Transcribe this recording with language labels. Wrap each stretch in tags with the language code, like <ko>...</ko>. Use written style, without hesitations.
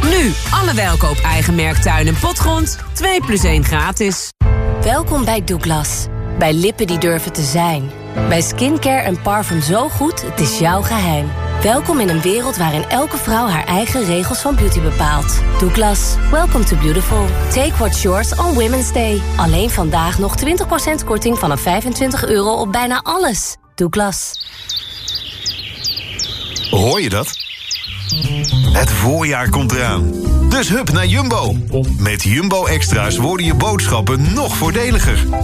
<nl>Nu, alle welkoop eigen merk tuin en potgrond. 2 plus 1 gratis. Welkom bij Douglas. Bij lippen die durven te zijn. Bij skincare en parfum zo goed, het is jouw geheim. Welkom in een wereld waarin elke vrouw haar eigen regels van beauty bepaalt.</nl> <en>Douglas, welcome to beautiful. Take what's yours on Women's Day.</en> <nl>Alleen vandaag nog 20% korting vanaf €25 op bijna alles. Douglas. Hoor je dat? Het voorjaar komt eraan. Dus hup naar Jumbo. Met Jumbo Extra's worden je boodschappen nog voordeliger.</nl>